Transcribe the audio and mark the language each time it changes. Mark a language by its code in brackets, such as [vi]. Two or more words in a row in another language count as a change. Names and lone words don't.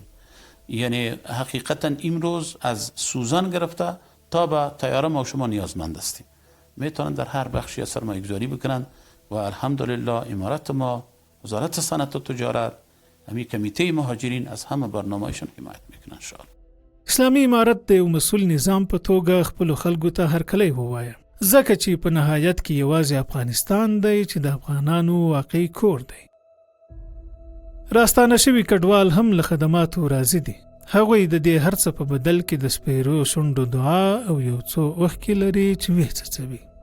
[fa] یعنی حقیقتا امروز از سوزن گرفته تا به طیاره ما و شما نیازمند هستیم. میتونن در هر بخشی سرمایه گذاری بکنن و الحمدلله امارت ما، وزارت صنعت و تجارت، همین کمیته مهاجرین از همه برنامه‌شون حمایت میکنن [ar] ان شاء الله. [ps] اسلامي امارت د یو مسؤل نظام په توګه خپلو خلکو ته هرکلی ووایه، ځکه چې په نهایت کې یوازې افغانستان دی چې د افغانانو واقعي کور دی. راستانه شوي کډوال هم له خدماتو راضي دي. هغوی د دې هر څه په بدل کې د سپیرو شونډو دعا او یو څو اوښکې لري چې ویڅڅوي.